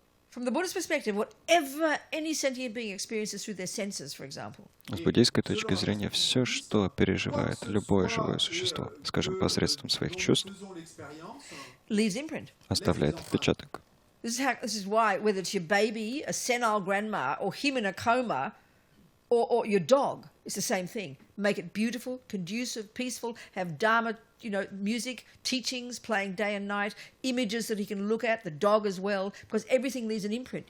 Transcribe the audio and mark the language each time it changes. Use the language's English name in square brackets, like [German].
[English] From the Buddhist perspective, whatever any sentient being experiences through their senses, for example, [Russian] С буддийской точки зрения, все, что переживает любое живое существо, скажем, посредством своих чувств, [English] leaves imprint. [Russian] оставляет отпечаток. [English] This is why, whether it's your baby, a senile grandma, or him in a coma, or your dog, it's the same thing. Make it beautiful, conducive, peaceful, have Dharma, music, teachings playing day and night, images that he can look at, the dog as well, because everything leaves an imprint.